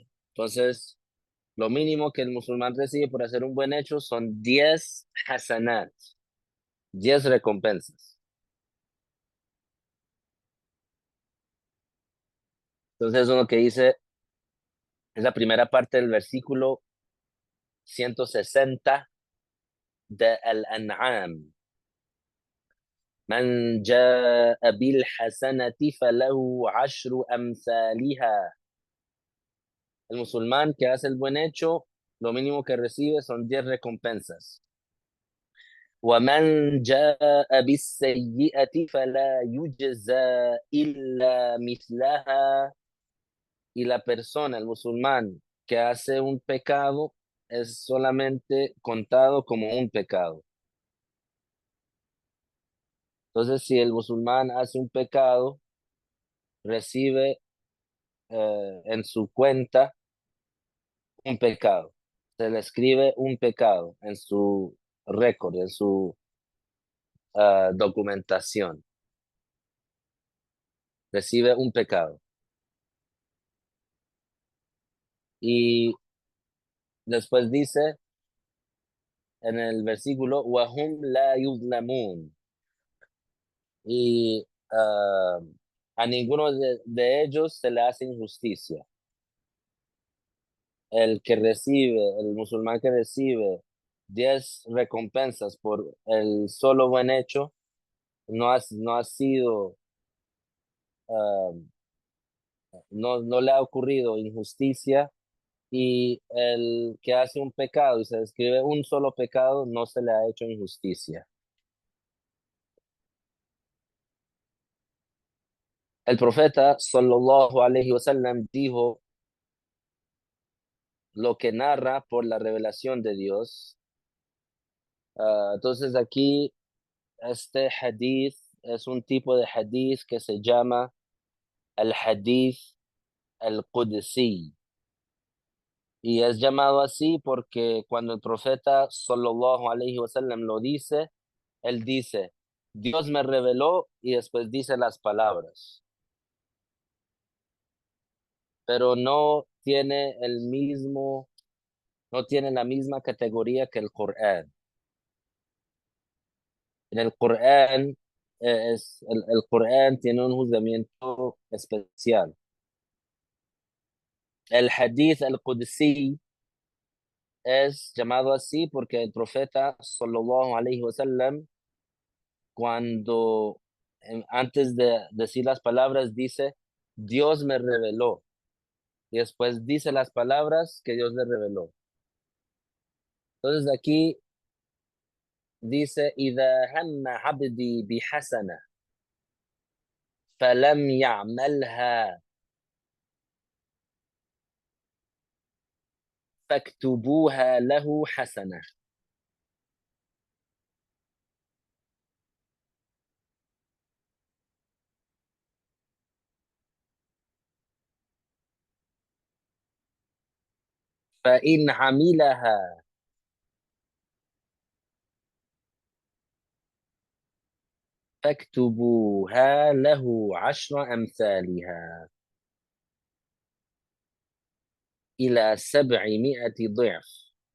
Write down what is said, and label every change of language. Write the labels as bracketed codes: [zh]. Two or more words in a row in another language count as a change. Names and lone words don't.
[es] Entonces, lo mínimo que el musulmán recibe por hacer un buen hecho son 10 hasanat, 10 recompensas. Entonces, eso es lo que dice, es la primera parte del versículo 160 de Al-An'am. [ar] من جاء بالحسنة فله عشر أمثالها. [es] El musulmán que hace el buen hecho, lo mínimo que recibe son 10 recompensas. [ar] ومن جاء بالسيئة فلا يجزى إلا مثلها. [es] Y la persona, el musulmán, que hace un pecado, es solamente contado como un pecado. Entonces, si el musulmán hace un pecado, recibe en su cuenta un pecado. Se le escribe un pecado en su récord, en su documentación. Recibe un pecado. Y después dice en el versículo, [ar] وَهُمْ لَا يُظْلَمُونَ. [es] Y a ninguno de ellos se le hace injusticia. El que recibe, el musulmán que recibe 10 recompensas por el solo buen hecho, no ha sido, ah, no le ha ocurrido injusticia y el que hace un pecado y se describe un solo pecado, no se le ha hecho injusticia. El profeta, [ar] صلى الله عليه وسلم, [es] dijo lo que narra por la revelación de Dios. Entonces aquí, este hadith es un tipo de hadith que se llama el [ar] حديث القدسي. [es] Y es llamado así porque cuando el profeta [ar] صلى الله عليه وسلم [es] lo dice, él dice, Dios me reveló y después dice las palabras, pero no tiene la misma categoría que el Corán. En el Corán, el Corán tiene un juzgamiento especial. El [ar] حديث القدسي [es] es llamado así porque el profeta [ar] صلى الله عليه وسلم, [es] cuando antes de decir las palabras, dice, Dios me reveló. Y después dice las palabras que Dios le reveló. Entonces aquí dice, [ar] إذا هم عبدي بحسنة فلم يعملها فاكتبوها له حسنة. فإن عملها فاكتبوها له عشر أمثالها إلى 700 ضعف.